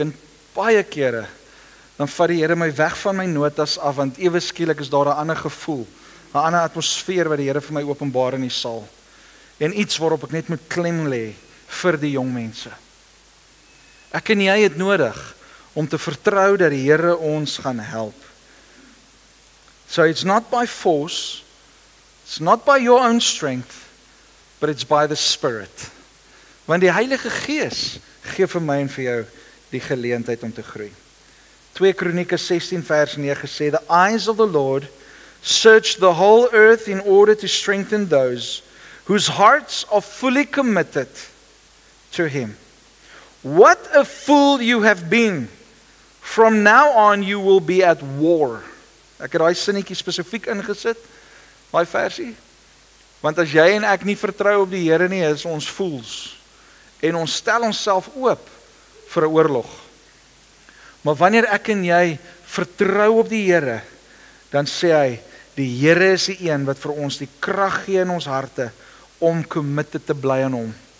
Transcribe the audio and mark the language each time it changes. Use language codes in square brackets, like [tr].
[af] En baie kere dan vat die Here my weg van my notas af, want ewe skielik is daar 'n ander gevoel, 'n ander atmosfeer wat die Here vir my openbaar in die saal. En iets waarop ek net moet klem lê vir die jong mense. Ek en jy het nodig om te vertrou dat die Here ons gaan help. [en] So it's not by force, it's not by your own strength, but it's by the Spirit. [af] Want die Heilige Gees gee vir my en vir jou die geleentheid om te groei. 2 Kronieke 16 vers 9 sê, [en] The eyes of the Lord search the whole earth in order to strengthen those whose hearts are fully committed to Him. What a fool you have been. From now on you will be at war. [af] Ek het daai sinnetjie spesifiek ingesit, daai versie. Want as jy en ek nie vertrou op die Here nie, is ons fools. En ons stel onsself oop vir 'n oorlog. Maar wanneer ek en jy vertrou op die Here, dan sê hy, die Here is die een wat vir ons die krag gee in ons harte om committed te bly aan hom.